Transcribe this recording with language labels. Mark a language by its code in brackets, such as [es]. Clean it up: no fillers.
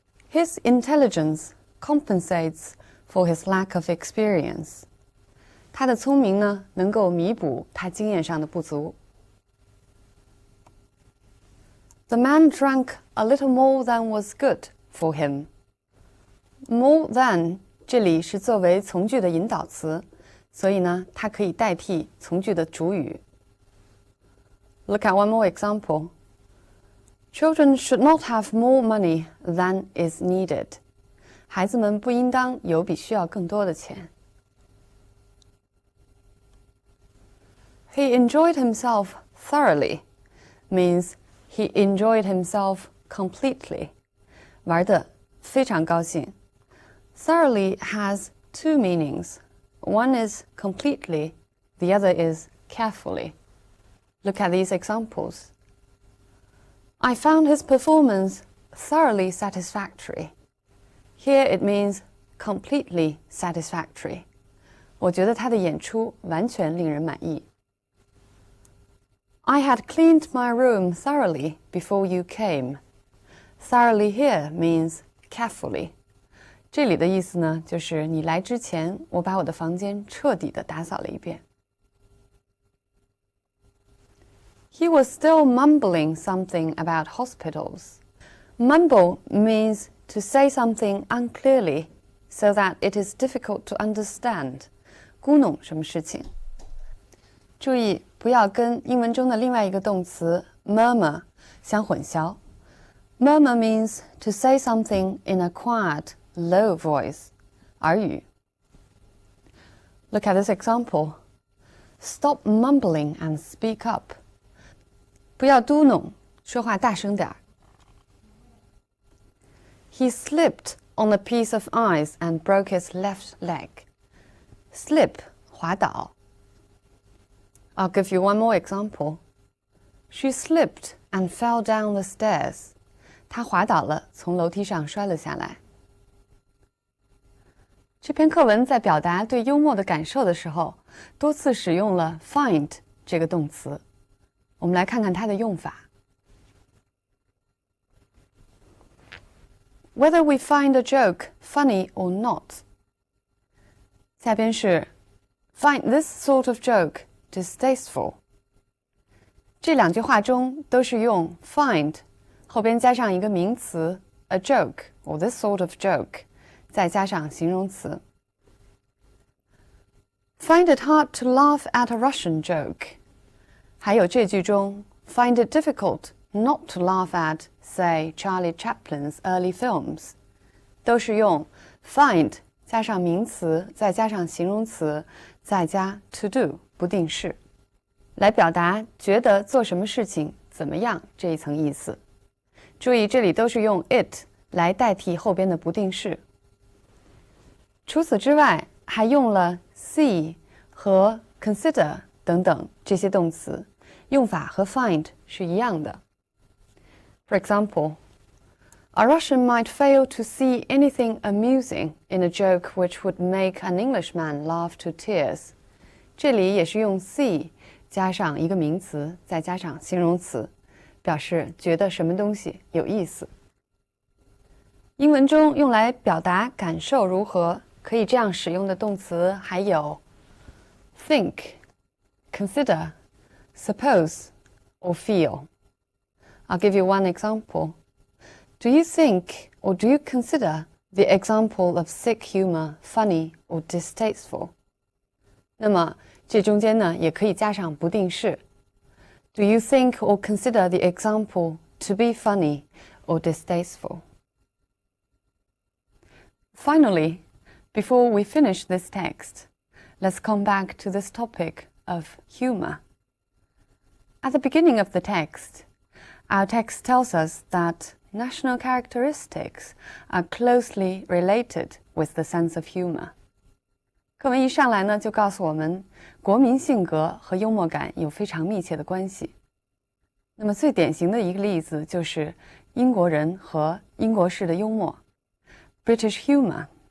[en] His intelligence compensates for his lack of experience. [zh] 他的聪明呢，能够弥补他经验上的不足。 [en] The man drank a little more than was good for him. More than [zh] 这里是作为从句的引导词，所以呢，它可以代替从句的主语。 [en] Look at one more example. Children should not have more money than is needed. [zh] 孩子们不应当有比需要更多的钱。 [en] He enjoyed himself thoroughly means he enjoyed himself completely. [zh] 玩得非常高兴。 [en] Thoroughly has two meanings. One is completely, the other is carefully. Look at these examples. I found his performance thoroughly satisfactory. Here it means completely satisfactory. [zh] 我觉得他的演出完全令人满意。 [en] I had cleaned my room thoroughly before you came. Thoroughly here means carefully. [zh] 这里的意思呢，就是你来之前，我把我的房间彻底的打扫了一遍。 [en] He was still mumbling something about hospitals. Mumble means to say something unclearly so that it is difficult to understand. [zh] 咕哝什么事情？注意不要跟英文中的另外一个动词 murmur 相混淆。 [en] Murmur means to say something in a quiet, low voice. [zh] 耳语。 [en] Look at this example. Stop mumbling and speak up. [zh] 不要嘟哝，说话大声点儿。 [en] He slipped on a piece of ice and broke his left leg. Slip, [zh] 滑倒。 [en] I'll give you one more example. She slipped and fell down the stairs. [zh] 她滑倒了，从楼梯上摔了下来。这篇课文在表达对幽默的感受的时候，多次使用了 find 这个动词。我们来看看它的用法。 [en] Whether we find a joke funny or not. [zh] 下边是 [en] find this sort of joke distasteful. [zh] 这两句话中都是用 find 后边加上一个名词 [en] a joke or this sort of joke [zh] 再加上形容词。 [en] Find it hard to laugh at a Russian joke. [zh] 还有这句中 [en] find it difficult not to laugh at, say, Charlie Chaplin's early films. [zh] 都是用 find 加上名词再加上形容词再加 to do 不定式来表达觉得做什么事情怎么样这一层意思。注意这里都是用 it 来代替后边的不定式。除此之外还用了 see 和 consider 等等这些动词，用法和 find 是一样的。 [en] For example, a Russian might fail to see anything amusing in a joke which would make an Englishman laugh to tears. [zh] 这里也是用 see 加上一个名词，再加上形容词，表示觉得什么东西有意思。英文中用来表达感受如何，可以这样使用的动词还有 [en] think, consider, suppose, or feel. I'll give you one example. Do you think or do you consider the example of sick humor funny or distasteful? [zh] 那么这中间呢也可以加上不定式。 [en] Do you think or consider the example to be funny or distasteful? Finally, before we finish this text, let's come back to this topic of humor. At the beginning of the text, our text tells us that national characteristics are closely related with the sense of humor. [zh] 课文一上来呢，就告诉我们，国民性格和幽默感有非常密切的关系。那么最典型的一个例子就是英国人和英国式的幽默 ， [en] British humor.